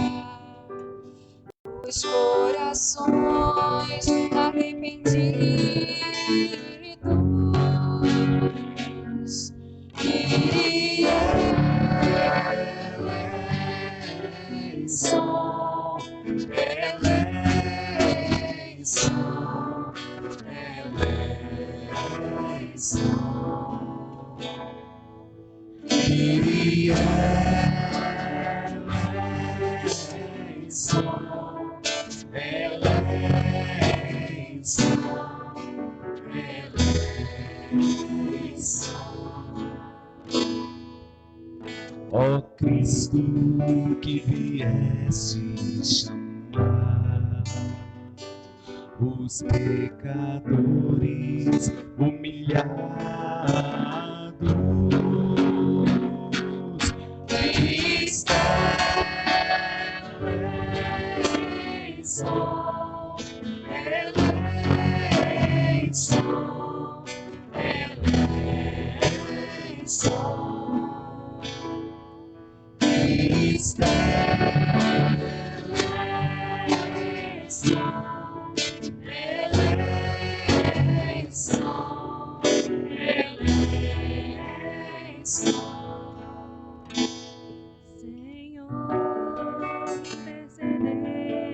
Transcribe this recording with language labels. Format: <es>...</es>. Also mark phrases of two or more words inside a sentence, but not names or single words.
<pt>os corações arrependidos,</pt> <el>Κύριε ελέησον, ελέησον, ελέησον. Κύριε ελέησον,</el> <pt>Ó Cristo, que vieste chamar os pecadores humilhados,</pt> <el>ελέησον, ελέησον, ελέησον. Χριστέ ελέησον, ελέησον, ελέησον.</el> <pt>Senhor, intercedei</pt>